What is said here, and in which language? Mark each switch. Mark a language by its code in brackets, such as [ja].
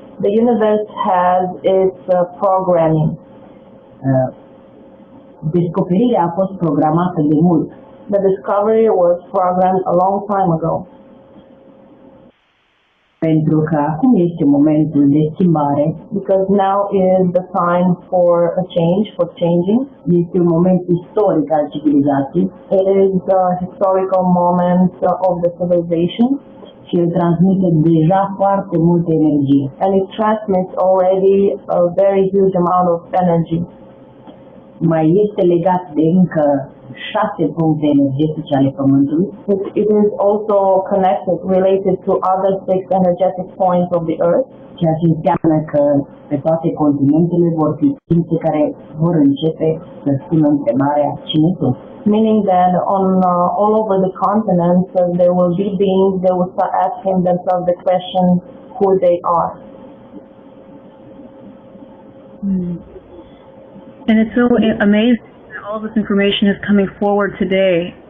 [en] The universe has its programming. [ro] Descoperirea a fost programată de mult. [en] The discovery was programmed a long time ago. [ro] Pentru că acum este momentul de schimbare. [en] Because now is the time for a change, for changing. [ro] Este un moment istoric al civilizației. [en] It is the historical moment of the civilization. [ro] Și el transmite deja foarte multă energie. [en] And it transmits already a very huge amount of energy. [ro] Mai este legat de încă 6 puncte energetice ale Pământului. [en] It is also connected, related to other 6 energetic points of the Earth. [ro] Ceea ce înseamnă că pe toate continentele vor fi ființe care vor începe să spună întrebarea cine sunt. [en] Meaning that on all over the continents there will be beings that will start asking themselves the question who they are. And it's so amazing that all this information is coming forward today.